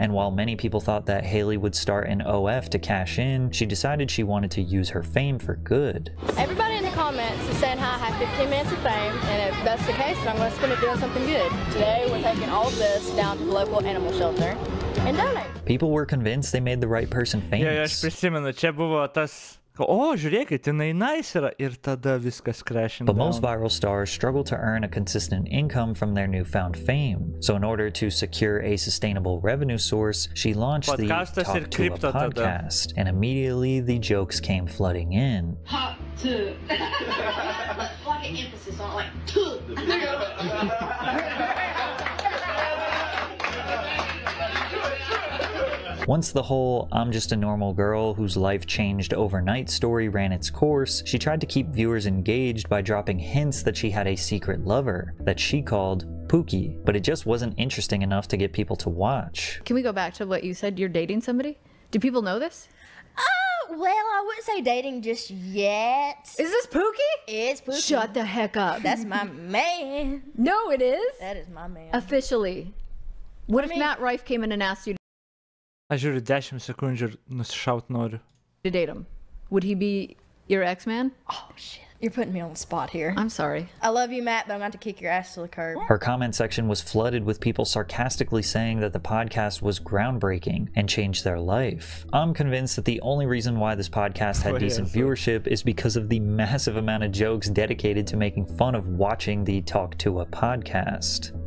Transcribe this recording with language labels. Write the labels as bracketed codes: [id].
[en] And while many people thought that Haley would start an OF to cash in, she decided she wanted to use her fame for good. Everybody in the comments is saying how I have 15 minutes of fame, and if that's the case, then I'm going to spend it doing something good. Today, we're taking all of this down to the local animal shelter and donate. People were convinced they made the right person famous. [lt] Jo, aš prisimenu, čia buvo tas, žiūrėkit, jinai nice yra, ir tada viskas [en] crashing down. But most viral stars struggle to earn a consistent income from their newfound fame. So in order to secure a sustainable revenue source, she launched the Talk to a podcast, and immediately the jokes came flooding in. Hot to. Like an emphasis on like to. Once the whole "I'm just a normal girl whose life changed overnight" story ran its course, she tried to keep viewers engaged by dropping hints that she had a secret lover that she called Pookie, but it just wasn't interesting enough to get people to watch. Can we go back to what you said? You're dating somebody? Do people know this? Well, I wouldn't say dating just yet. Is this Pookie? It's Pookie. Shut the heck up. That's my man. No, it is. That is my man. Officially. What if Matt Rife came in and asked you [lt] Aš žiūriu 10 sekundžių ir nusišaut noriu. [en] To date him? Would he be your ex-man? Oh, shit. You're putting me on the spot here. I'm sorry. I love you, Matt, but I'm going to have to kick your ass to the curb. Her comment section was flooded with people sarcastically saying that the podcast was groundbreaking and changed their life. I'm convinced that the only reason why this podcast had decent viewership is because of the massive amount of jokes dedicated to making fun of watching the Talk to a podcast.